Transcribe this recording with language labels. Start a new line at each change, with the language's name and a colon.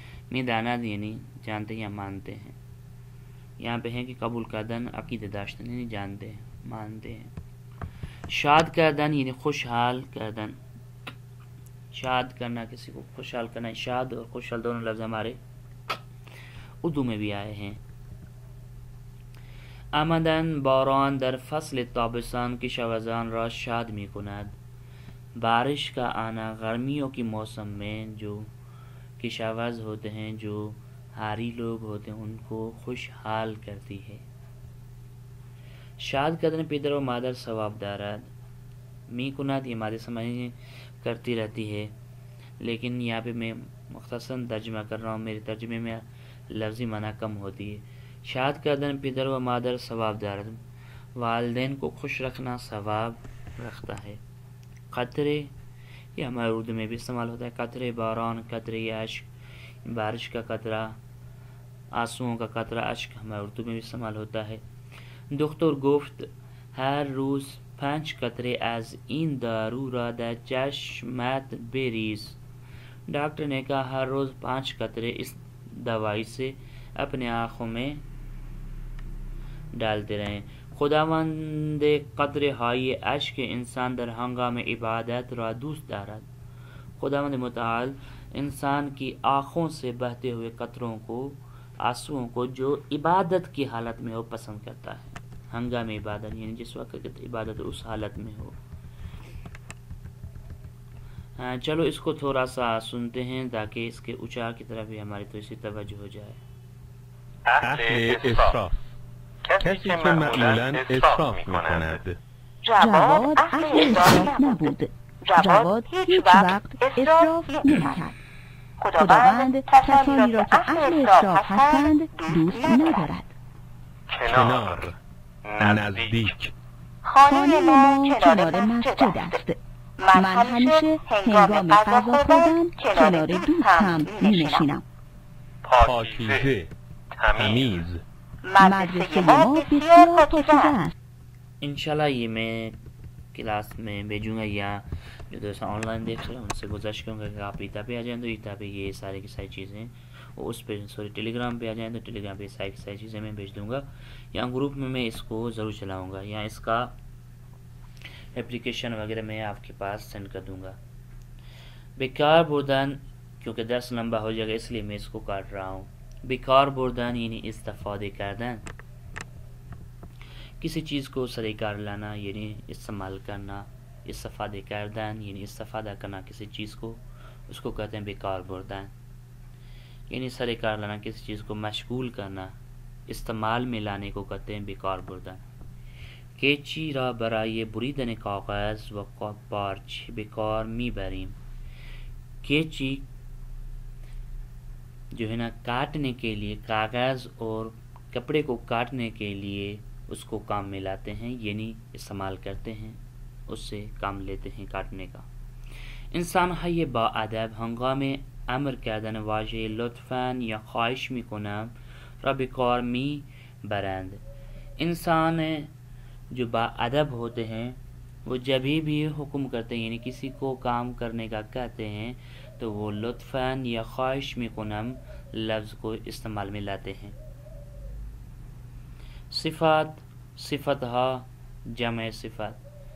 Urdu: میدانات یعنی جانتے ہیں یا مانتے ہیں. یہاں پہ ہیں کہ
Persian: قبول کردن، عقیدہ داشتن
Urdu: یعنی جانتے ہیں، مانتے ہیں. شاد کردن یعنی خوشحال کردن، شاد کرنا، کسی کو خوشحال کرنا. شاد اور خوشحال دونوں لفظ ہمارے اردو میں بھی آئے ہیں.
Persian: آمدن باران در فصل تابستان کشاورزان را شاد می کند.
Urdu: بارش کا آنا گرمیوں کی موسم میں جو کشاورز ہوتے ہیں، جو ہاری لوگ ہوتے ہیں، ان کو خوشحال کرتی ہے.
Persian: شاد کردن پدر و مادر ثواب دارد.
Urdu: می کند یہ مادر سمجھیں کرتی رہتی ہے، لیکن یہاں پہ میں مختصر ترجمہ کر رہا ہوں، میرے ترجمے میں لفظی معنی کم ہوتی ہے.
Persian: شاد کردن پدر و مادر ثواب دارد،
Urdu: والدین کو خوش رکھنا ثواب رکھتا ہے. قطرے یہ ہمارے اردو میں بھی استعمال ہوتا ہے. قطرے باران، قطرے اشک، بارش کا قطرہ، آنسوؤں کا قطرہ، اشک ہمارے اردو میں بھی استعمال ہوتا ہے.
Persian: دکتر گفت ہر روز 5 قطره از این دارو را در چشمت بریز.
Urdu: ڈاکٹر نے کہا ہر روز 5 قطرے اس دوائی سے اپنے آنکھوں میں ڈالتے رہیں.
Persian: خداوند قطره های اشک انسان در هنگام عبادت را دوست دارد.
Urdu: خداوند متعال انسان کی آنکھوں سے بہتے ہوئے قطروں کو، آنسوؤں کو جو عبادت کی حالت میں ہو پسند کرتا ہے. ہنگام عبادت یعنی جس وقت عبادت اس حالت میں ہو. چلو اس کو تھوڑا سا سنتے ہیں تاکہ اس کے اچار کی طرف بھی ہماری تو اسی توجہ ہو جائے.
Persian: اهل اسراف، کسی که معمولا اسراف میکند. جواد اهل اسراف نبود. جواد هیچ وقت اسراف نمیکرد. خداوند کسانی را که اهل اسراف هستند دوست ندارد. کنار نزدیک. خانه ما کنار مسجد است. من همیشه هنگام غذا خوردن کنار دوستم می نشینم. پاکیزه، تمیز. مدرسه ما بسیار پاکیزه است.
Urdu: انشاءاللہ یہ میں کلاس میں بھیجوں گا یا جو دوست آن لائن دیکھ رہے ہیں ان سے گزارش کروں گا کہ آپ ایتا پہ آ جائیں تو ایتا پہ یہ سارے کی ساری چیزیں، اور اس پہ ٹیلی گرام پہ آ جائیں تو ٹیلی گرام پہ ساری کی ساری چیزیں میں بھیج دوں گا، یا گروپ میں اس کو ضرور چلاؤں گا، یا اس کا اپلیکیشن وغیرہ میں آپ کے پاس سینڈ کر دوں گا. بیکار بردن، کیونکہ 10 لمبا ہو جائے گا اس لیے میں اس کو کاٹ رہا ہوں. بیکار بردن یعنی استفادے کردن، کسی چیز کو سر کار لانا یعنی استعمال کرنا. استفادے کردن یعنی استفادہ کرنا کسی چیز کو، اس کو کہتے ہیں بیکار بردن، یعنی سر کار لانا کسی چیز کو مشغول کرنا، استعمال میں لانے کو کہتے ہیں بیکار بردن.
Persian: کیچی را برای بریدن کاغذ و پارچ بیکار می بریم.
Urdu: کیچی جو ہے نا کاٹنے کے لیے، کاغذ اور کپڑے کو کاٹنے کے لیے اس کو کام میں لاتے ہیں، یعنی استعمال کرتے ہیں، اس سے کام لیتے ہیں کاٹنے کا.
Persian: انسان های با ادب هنگام امر کردن واژه لطفاً یا خواهش میکنم را به کار میبرند.
Urdu: انسان جو با ادب ہوتے ہیں وہ جبھی بھی حکم کرتے ہیں یعنی کسی کو کام کرنے کا کہتے ہیں تو وہ لطفاً یا خواہش میکنم لفظ کو استعمال میں لاتے ہیں.
Persian: صفات، صفتها جمع صفت.